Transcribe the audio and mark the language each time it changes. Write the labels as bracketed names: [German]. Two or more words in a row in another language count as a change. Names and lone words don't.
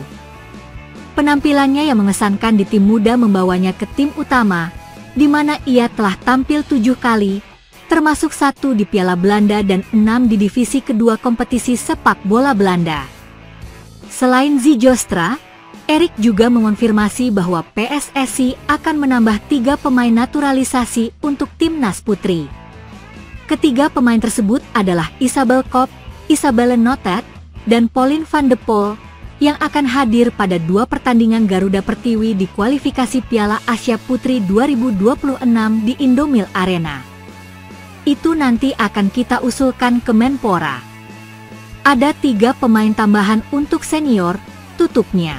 [Indonesian] Penampilannya yang mengesankan di tim muda membawanya ke tim utama, di mana ia telah tampil 7 kali, termasuk 1 di Piala Belanda dan 6 di divisi kedua kompetisi sepak bola Belanda. Selain Zijostra, Erik juga mengonfirmasi bahwa PSSI akan menambah 3 pemain naturalisasi untuk timnas putri. Ketiga pemain tersebut adalah Isabel Kopp, Isabelle Notet, dan Pauline van de Poel, yang akan hadir pada 2 pertandingan Garuda Pertiwi di kualifikasi Piala Asia Putri 2026 di Indomil Arena. Itu nanti akan kita usulkan ke Menpora. Ada 3 pemain tambahan untuk senior, tutupnya.